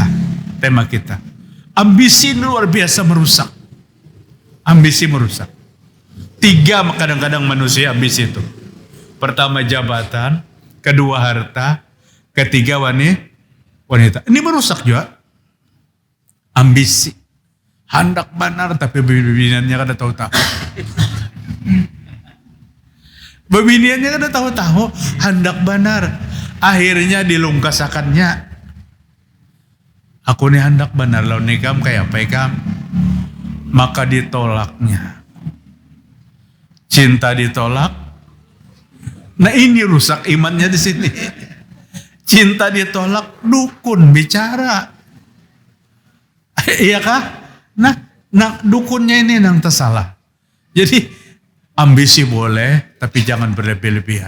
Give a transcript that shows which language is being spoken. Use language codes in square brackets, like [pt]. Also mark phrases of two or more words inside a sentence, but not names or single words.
[id] Tema kita. Ambisi luar biasa merusak. Ambisi merusak. 3 kadang-kadang manusia ambisi itu. Pertama jabatan, kedua harta, ketiga wanita. Ini merusak juga. Ambisi. [bjn] Hendak benar tapi bibiniannya kada tahu-tahu. Bibiniannya kada tahu-tahu, hendak benar. Akhirnya dilungkasakannya. Aku nih hendak benar, lalu nikam kayak apa ikam? [id] Maka ditolaknya. Cinta ditolak. Nah ini rusak imannya di sini. Cinta ditolak, dukun bicara. Iya kah? Nah dukunnya ini yang tersalah. Jadi ambisi boleh, tapi jangan berlebih-lebihan.